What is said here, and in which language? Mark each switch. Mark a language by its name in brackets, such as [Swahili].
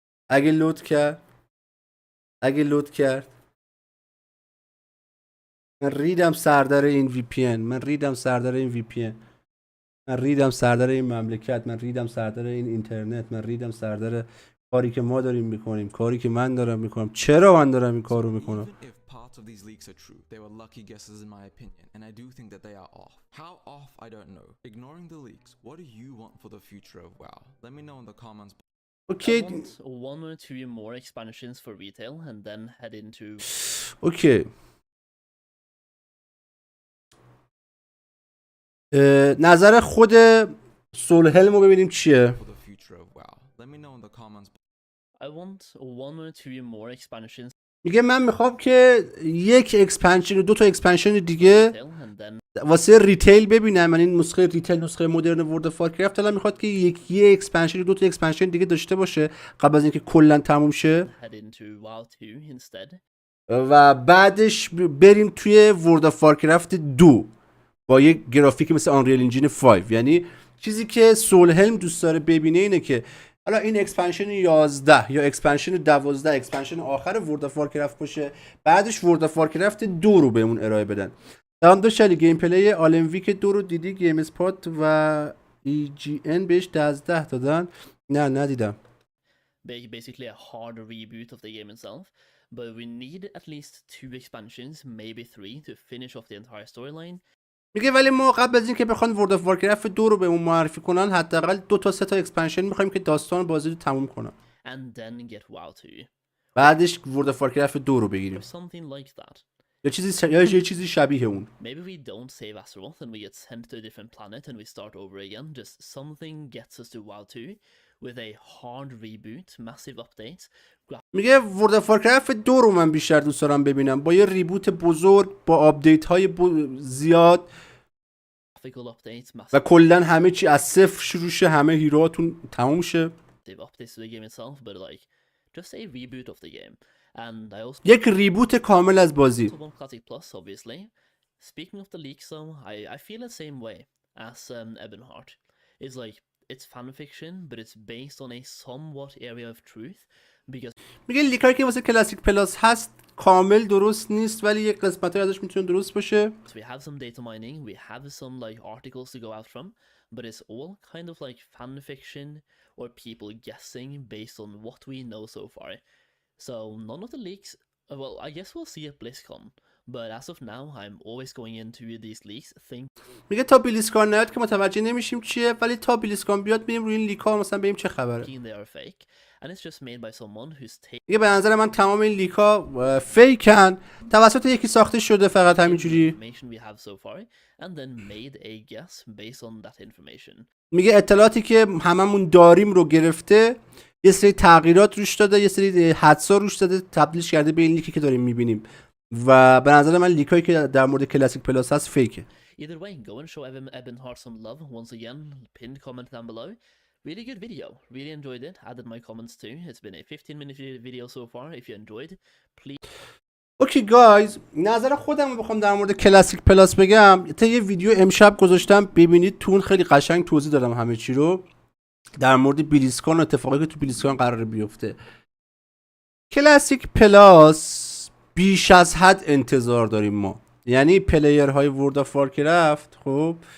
[Persian] اگه لود کرد من ریدم سردر این وی پی ان، من ریدم سردر این وی پی ان، من ریدم سردر این مملکت، من ریدم سردر این اینترنت، من ریدم سردر کاری که ما داریم میکنیم، کاری که من دارم میکنم. چرا من دارم این کارو میکنم؟ [English] Even if parts of these leaks are true, they were lucky guesses in my opinion, and I do think that they are off. How off, I don't know. Ignoring the leaks, what do you want for the future of WoW? Let me know in the comments. [Persian] اوکی [English] I want 1 or 2 more expansions for retail and then head into [Persian] اوکی. نظر خود سولهلم رو ببینیم چیه. [English] For the future of WoW. Let me know in the comments. I want 1 or 2 more expansions [Persian] میگه من میخوام که یک اکسپنشن و 2 تا اکسپنشن دیگه [English] and then [Persian] واسه ریتیل ببینم. من این نسخه ریتیل، نسخه مدرن ورد اف وارکرفت الان میخواد که یه اکسپنشن و 2 تا اکسپنشن دیگه داشته باشه قبل از اینکه کلا تموم شه [English] head into WoW 2 instead. [Persian] و بعدش بریم توی ورد اف وارکرفت 2 با یه گرافیک مثل آنریل انجین 5. یعنی چیزی که سولهلم دوست داره ببینه اینه که حالا این اکسپنشن 11 یا اکسپنشن 12 اکسپنشن آخر ورد اف وارکرفت باشه، بعدش ورد اف وارکرفت 2 رو بهمون ارائه بدن. دام دو شلی گیم پلی آلن ویک 2 رو دیدی؟ گیم اسپات و ای جی ان بهش 12 دادن. نه ندیدم. [English] Basically a hard reboot of the game itself, but we need at least 2 expansions, maybe 3, to finish off the entire storyline. [Persian] میگه ولی ما قبل از اینکه بخوان ورد اف وارکرفت 2 رو بهمون معرفی کنن حداقل 2 تا 3 تا اکسپنشن میخوایم که داستان بازی رو تموم کنن، [English] And then get WoW 2. [Persian] بعدش ورد اف وارکرفت 2 رو بگیریم [English] Or something like that. [Persian] یا یه چیزی شبیه اون. [English] Maybe we don't save Azeroth and we get sent to a different planet and we start over again. Just something gets us to WoW 2 with a hard reboot, massive updates, [Persian] میگه ورد اف وارکرفت 2 رو من بیشتر دوست دارم ببینم با یه ریبوت بزرگ با آپدیت های زیاد [English] graphical updates, [Persian] و [English] massive [Persian] کلا همه چی از صفر شروع شه، همه هیروهاتون تموم شه. [English] updates to the game itself, but like just a reboot of the game. And I also [Persian] یک ریبوت کامل از بازی. [English] want Classic Plus, obviously. Speaking of the leaks, though, I feel the same way as Ebonheart. It's like it's fan fiction, but it's based on a somewhat area of truth. Because [Persian] میگه لیکایی که واسه کلاسیک پلاس هست کامل درست نیست ولی یک قسمت‌های ازش میتونه درست باشه. [English] we have some data mining, we have some like articles to go out from, but it's all kind of like fan fiction or people guessing based on what we know so far. So none of the leaks. Well, I guess we'll see at BlizzCon. But as of now, I'm always going into these leaks [Persian] میگه تا بیلیسکان نیاد که متوجه نمیشیم چیه، ولی تا بیلیسکان بیاد بریم روی این لیکا مثلا بریم چه خبره. [English] thinking they are fake, and it's just made by someone who's [Persian] میگه به نظر من تمام این لیکا فیکن، توسط یکی ساخته شده فقط همینجوری. [English] information we have so far and then made a guess based on that information. [Persian] میگه اطلاعاتی که هممون داریم رو گرفته، یه سری تغییرات روش داده، یه سری حدسا روش داده، تبدیلش کرده به این لیکی که داریم میبینیم و به نظر من لیکایی که در مورد کلاسیک پلاس هست فیکه. [English] Either way, go and show Ebonheart some love once again. Pinned comment down below. Really good video. Really enjoyed it. Added my comments too. It's been a 15-minute video so far. If you enjoyed, please. [Persian] اوکی گایز، نظر خودم رو بخوام در مورد کلاسیک پلاس بگم، تا یه ویدیو امشب گذاشتم ببینید، تون خیلی قشنگ توضیح دادم همه چی رو در مورد بیلیسکان و اتفاقی که تو بیلیسکان قراره بیفته. کلاسیک پلاس بیش از حد انتظار داریم ما، یعنی پلیرهای ورد اف وارکرفت خب